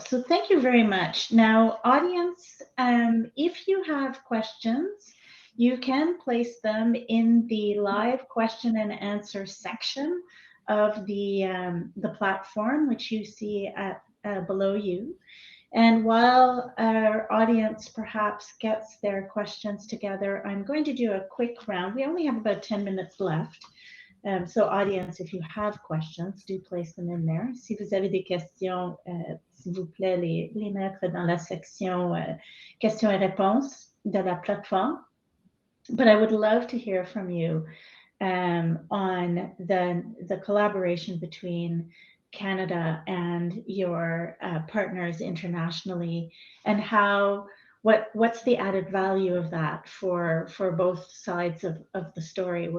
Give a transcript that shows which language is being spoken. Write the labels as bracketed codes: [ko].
[en] So thank you very much. Now, audience, if you have questions, you can place them in the live question and answer section of the platform, which you see below you. And while our audience perhaps gets their questions together, I'm going to do a quick round. We only have about 10 minutes left. So audience, if you have questions, do place them in there. [fr] Si vous avez des questions, s'il vous plaît, les mettre dans la section questions et réponses de la plateforme. [en] But I would love to hear from you on the collaboration between Canada and your partners internationally, and what's the added value of that for both sides of the story.